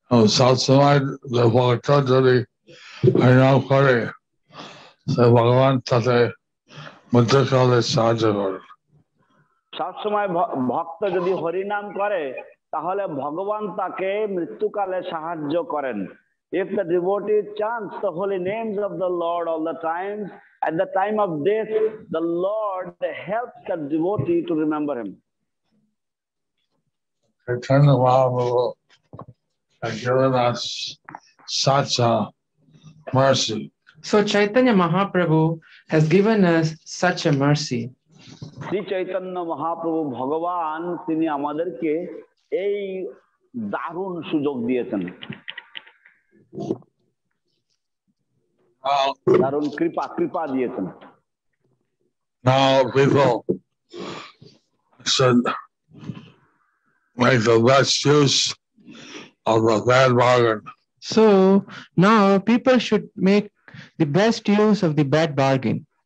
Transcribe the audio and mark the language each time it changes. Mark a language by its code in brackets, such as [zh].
[bn] সবসময় ভক্ত যদি হরিনাম করে ভগবান তাতে মৃত্যুকালে সাহায্য করেন। সবসময় ভক্ত যদি হরিনাম করে তাহলে ভগবান তাকে মৃত্যুকালে সাহায্য করেন। [en] If the devotee chants the holy names of the Lord all the time, at the time of death, the Lord helps the devotee to remember him. Chaitanya Mahaprabhu has given us such a mercy. So Chaitanya Mahaprabhu has given us such a mercy. [bn] Shri Chaitanya Mahaprabhu ভগবান তিনি আমাদেরকে এই দারুণ সুযোগ দিয়েছেন, দারুণ কৃপা দিয়েছেন। [en] Now people should make the best use of the bad bargain. So now people should make the best use of the bad bargain.